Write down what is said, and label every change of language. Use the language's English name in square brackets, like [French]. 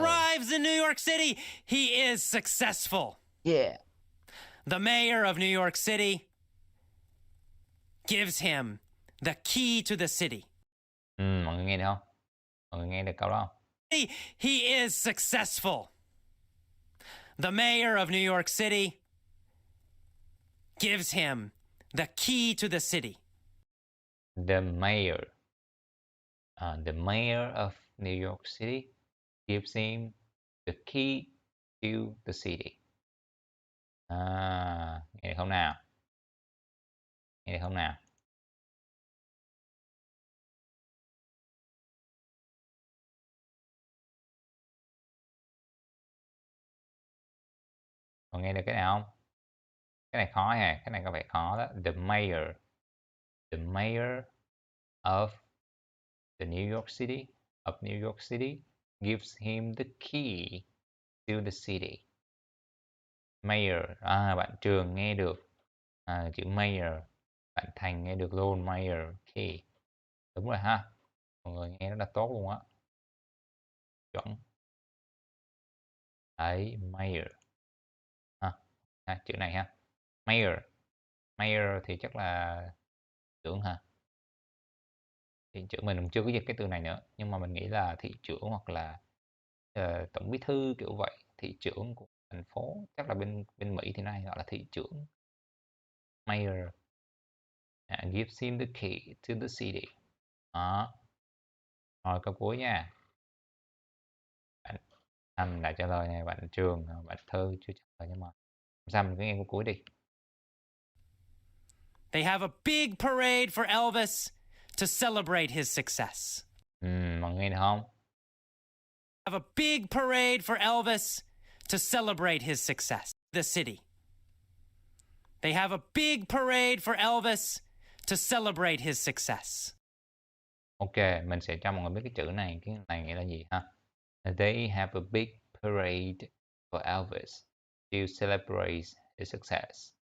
[English] arrives in New York City. He is successful. Yeah. The mayor of New York City gives him the key to the city. [Vietnamese] Mọi người nghe được không? Mọi người nghe được câu đó không? [English] He is successful. The mayor of New York City gives him the key to the city. The mayor. The mayor of New York City gives him the key to the city. [Vietnamese] Nghe được không nào? Nghe được không nào? Còn nghe được cái nào không? Cái này khó nha, cái này có vẻ khó đó. [English] The mayor of the New York City, of New York City gives him the key to the city. [Vietnamese] Mayor, bạn Trường nghe được chữ mayor, bạn Thành nghe được luôn, mayor, key. Đúng rồi ha, mọi người nghe rất là tốt luôn á, chuẩn. Đấy, mayor. Chữ này ha, mayor. Mayor thì chắc là trưởng hả? Thị trưởng mình cũng chưa có dịch cái từ này nữa, nhưng mà mình nghĩ là thị trưởng hoặc là tổng bí thư kiểu vậy, thị trưởng của thành phố, chắc là bên bên Mỹ thì này gọi là thị trưởng. [English] Mayor and gives him the key to the city. [Vietnamese] Đó. Rồi câu cuối nha. Bạn Thành đã trả lời này, bạn Trường, bạn Thư chưa trả lời, nhưng mà sao mình cứ nghe câu cuối đi. [English] They have a big parade for Elvis to celebrate his success. [Vietnamese] Mọi người nghe được không? [English] Have a big parade for Elvis to celebrate his success. The city. They have a big parade for Elvis to celebrate his success. [Vietnamese] Ok, mình sẽ cho mọi người biết cái chữ này, cái này nghĩa là gì ha. [English] They have a big parade for Elvis to celebrate his success.